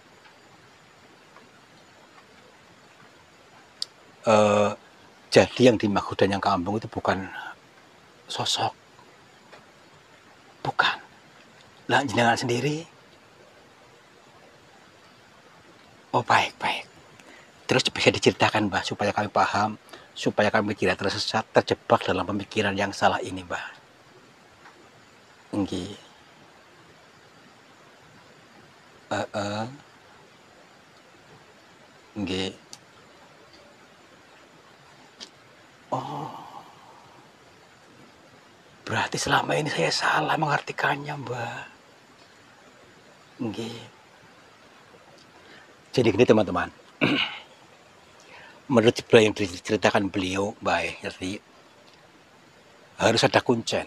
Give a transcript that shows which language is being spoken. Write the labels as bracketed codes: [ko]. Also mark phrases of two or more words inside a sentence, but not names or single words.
[id] Jadi yang dimaksud dan yang kampung itu bukan sosok. Bukan. Lah, jenengan sendiri. Oh, baik, baik. Terus bisa diceritakan, Mbah, supaya kami paham, supaya kami tidak tersesat, terjebak dalam pemikiran yang salah ini, Mbah. [jv] Nggih. Nggih. [id] Oh, berarti selama ini saya salah mengartikannya, Mbah. Nggih. Jadi gini, teman-teman. Menurut yang diceritakan beliau, Mbak, jadi harus ada kuncen.